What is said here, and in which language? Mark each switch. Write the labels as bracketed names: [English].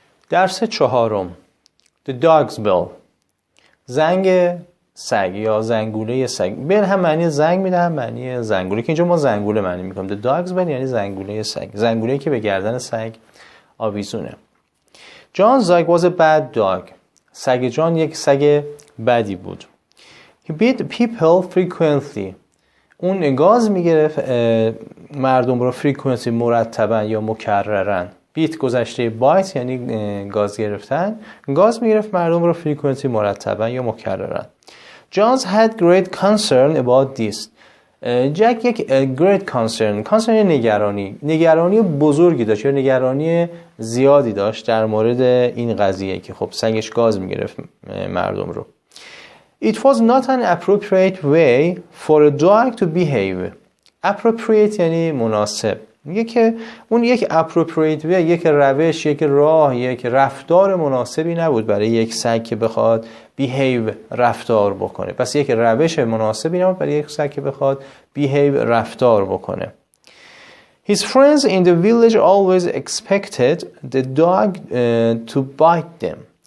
[Persian] درس چهارم [English] The dog's bell. [Persian] زنگ سگ یا زنگوله سگ. بل هم معنی زنگ میده هم معنی زنگوله که اینجا ما زنگوله معنی میکنیم. [English] The dog's bell [Persian] یعنی زنگوله سگ. زنگوله‌ای که به گردن سگ آویزونه. [English] John's dog was a bad dog. [Persian] سگ جان یک سگ بدی بود. [English] He beat people frequently. [Persian] اون گاز میگرفت مردم رو frequently مرتبا یا مکررن. بیت گذشته بایت یعنی گاز گرفتن. گاز میگرفت مردم رو frequently مرتبا یا مکررن. [English] John had great concern about this. [Persian] جک یک great concern نگرانی بزرگی داشت یا نگرانی زیادی داشت در مورد این قضیه که خب سگش گاز میگرفت مردم رو. [English] It was not an appropriate way for a dog to behave. [Persian] Appropriate یعنی مناسب. میگه که اون یک appropriate way، یک روش، یک راه، یک رفتار مناسبی نبود برای یک سگ که بخواد behave رفتار بکنه. پس یک روش مناسبی نبود برای یک سگ که بخواد behave رفتار بکنه. [English] His friends in the village always expected the dog to bite them.